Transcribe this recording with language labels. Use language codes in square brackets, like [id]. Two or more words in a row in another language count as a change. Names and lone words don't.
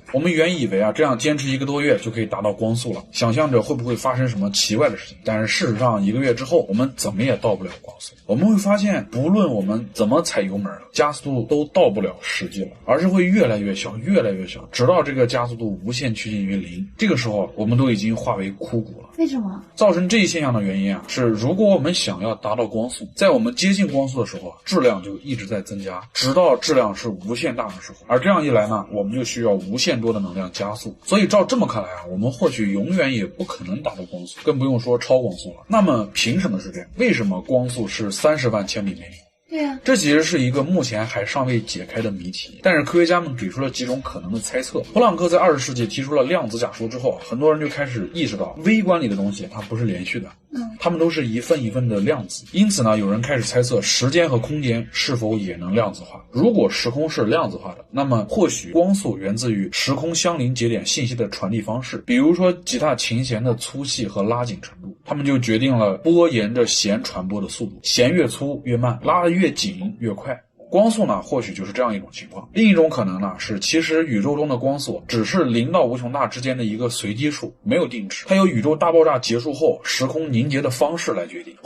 [zh] 我們原以為啊，這樣堅持1個多月就可以達到光速了，想象着會不會發生什麼奇怪的事情。但是事實上1個月之後，我們怎麼也到不了光速。我們會發現，不論我們怎麼踩油門，加速度都到不了實際了，而是會越來越小，越來越小，直到這個加速度無限趨近於0。這個時候，我們都已經化為枯骨了。為什麼？造成這一現象的原因啊，是如果我們想要達到光速，在我們接近光速的時候，質量就一直在增加，直到質量是無限大的時候。而這樣一來呢，我們就需要無限多的能量加速。所以照這麼看來啊，我們或許永遠也不可能達到光速，更不用說超光速了。那麼憑什麼是這樣？為什麼光速是30萬千米每秒？對啊，這其實是一個目前還尚未解開的謎題，但是科學家們給出了幾種可能的猜測。普朗克在20世紀提出了量子假說之後，很多人就開始意識到微觀裡的東西它不是連續的，它們都是一份一份的量子。因此呢，有人開始猜測時間和空間是否也能量子化。如果時空是量子化的，那麼或許光速源自於時空相鄰節點信息的傳遞方式，比如說吉他琴弦的粗細和拉緊程度，他們就決定了波沿着弦傳播的速度，弦越粗越慢，拉得越緊越快。光速呢，或許就是這樣一種情況。另一種可能呢，是其實宇宙中的光速只是0到無窮大之間的一個隨機數，沒有定值。它由宇宙大爆炸結束後時空凝結的方式來決定。